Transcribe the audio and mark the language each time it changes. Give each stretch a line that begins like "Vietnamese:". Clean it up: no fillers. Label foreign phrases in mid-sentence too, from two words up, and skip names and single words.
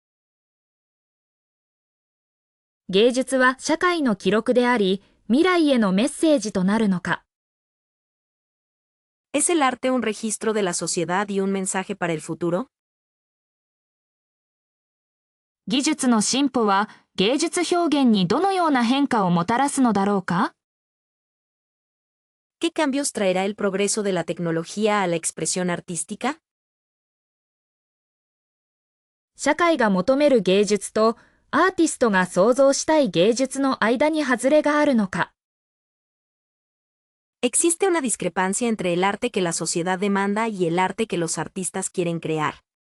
Japanese: 芸術は社会の記録であり、未来へのメッセージとなるのか。
Spanish: ¿Es el arte un registro de la sociedad y un mensaje para el futuro?
Japanese: 技術の進歩は芸術表現にどのような変化をもたらすのだろうか。
Spanish: ¿Qué cambios traerá el progreso de la tecnología a la expresión artística?
Japanese: 社会が求める芸術とアーティストが創造したい芸術の間に外れがあるのか。
Spanish: Existe una discrepancia entre el arte que la sociedad demanda y el arte que los artistas quieren crear.